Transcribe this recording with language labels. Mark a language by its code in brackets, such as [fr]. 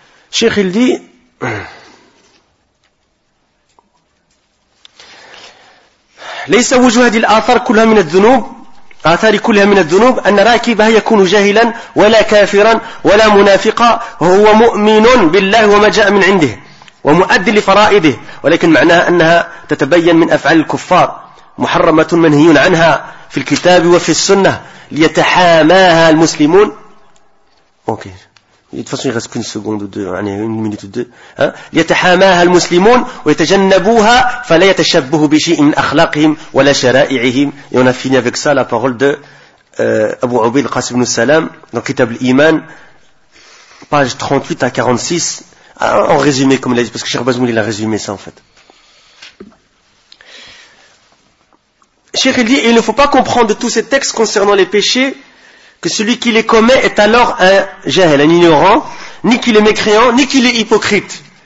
[fr] Cheikh, il dit, [ar] ليس وجه هذه الآثار كلها من الذنوب آثار كلها من الذنوب أن راكبها يكون جاهلا ولا كافرا ولا منافقا هو مؤمن بالله وما جاء من عنده ومؤدي لفرائده ولكن معناها أنها تتبين من أفعال الكفار محرمة منهي عنها في الكتاب وفي السنة ليتحاماها المسلمون. [en] Okay. [fr] De toute façon, il ne reste qu'une seconde ou deux, une minute ou deux. [ar] يتحاماها المسلمون ويتجنبوها فلا يتشبه بشيء من أخلاقهم ولا شرائعهم. [fr] Et on a fini avec ça la parole de Abu Ubayd al-Qasim ibn Salam dans le Kitab al-Iman, page 38 à 46. En résumé, comme il a dit, parce que Cheikh Bazmoul, il a résumé ça, en fait. Cheikh, il dit, il ne faut pas comprendre tous ces textes concernant les péchés que celui qui les commet est alors un jahil, un ignorant, ni qu'il est mécréant, ni qu'il est hypocrite.